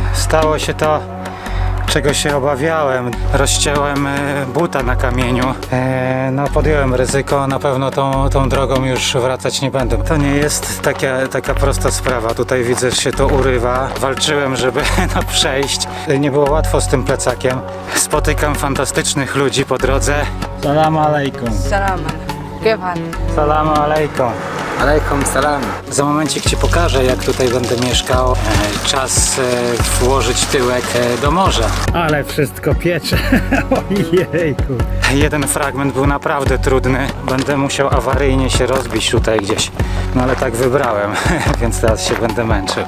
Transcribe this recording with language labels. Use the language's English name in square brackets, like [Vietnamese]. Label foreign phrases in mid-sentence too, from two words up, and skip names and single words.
[Polish] Stało się to, czego się obawiałem. Rozciąłem buta na kamieniu. No podjąłem ryzyko, na pewno tą drogą już wracać nie będę. To nie jest taka prosta sprawa. Tutaj widzę, że się to urywa. Walczyłem, żeby przejść. Nie było łatwo z tym plecakiem. Spotykam fantastycznych ludzi po drodze. [Arabic] السلام عليكم. Salam. السلام عليكم. عليكم السلام. [Polish] Za momencik Ci pokażę, jak tutaj będę mieszkał. Czas włożyć tyłek do morza. Ale wszystko piecze. Ojejku. Jeden fragment był naprawdę trudny. Będę musiał awaryjnie się rozbić tutaj gdzieś. No ale tak wybrałem, więc teraz się będę męczył.